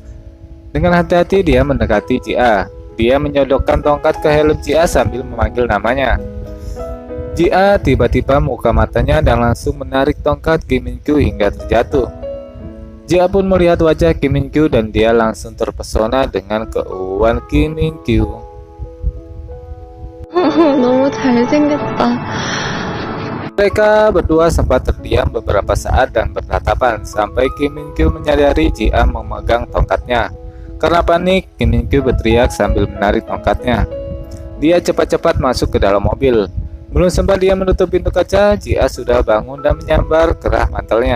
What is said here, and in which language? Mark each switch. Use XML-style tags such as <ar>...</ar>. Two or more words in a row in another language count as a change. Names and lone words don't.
<id>Dengan hati-hati dia mendekati Jia. Dia menyodokkan tongkat ke helm Jia sambil memanggil namanya. Jia tiba-tiba membuka matanya dan langsung menarik tongkat Kim Min Kyu hingga terjatuh. Jia pun melihat wajah Kim Min Kyu dan dia langsung terpesona dengan keuuan Kim Min Kyu.</id> <ko>너무 잘생겼다.</ko> <id>Mereka berdua sempat terdiam beberapa saat dan bertatapan sampai Kim Min Kyu menyadari Jia memegang tongkatnya. Karena panik, Kim Min Kyu berteriak sambil menarik tongkatnya. Dia cepat-cepat masuk ke dalam mobil. Belum sempat dia menutup pintu kaca, Jia sudah bangun dan menyambar kerah mantelnya.</id>